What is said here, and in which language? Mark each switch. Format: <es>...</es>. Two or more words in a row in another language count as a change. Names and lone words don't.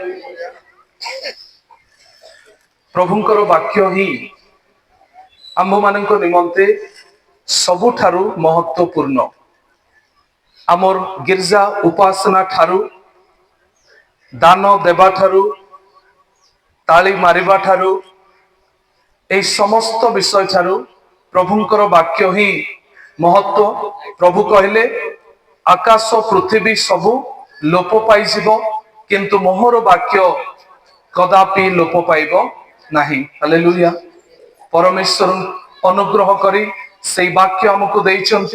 <or>ପ୍ରଭୁଙ୍କର ବାକ୍ୟ ହିଁ ଆମ୍ଭମାନଙ୍କ ନିମନ୍ତେ ସବୁଠାରୁ ମହତ୍ୱପୂର୍ଣ୍ଣ। ଆମର ଗିର୍ଜା ଉପାସନା ଠାରୁ, ଦାନ ଦେବା ଠାରୁ, ତାଳି ମାରିବା ଠାରୁ, ଏହି ସମସ୍ତ ବିଷୟ ଠାରୁ ପ୍ରଭୁଙ୍କର ବାକ୍ୟ ହିଁ ମହତ୍ଵ। ପ୍ରଭୁ କହିଲେ ଆକାଶ ପୃଥିବୀ ସବୁ ଲୋପ ପାଇଯିବ କିନ୍ତୁ ମୋହର ବାକ୍ୟ କଦାପି ଲୋପ ପାଇବ ନାହିଁ। ହାଲେଲୁୟା। ପରମେଶ୍ୱର ଅନୁଗ୍ରହ କରି ସେଇ ବାକ୍ୟ ଆମକୁ ଦେଇଛନ୍ତି।</or>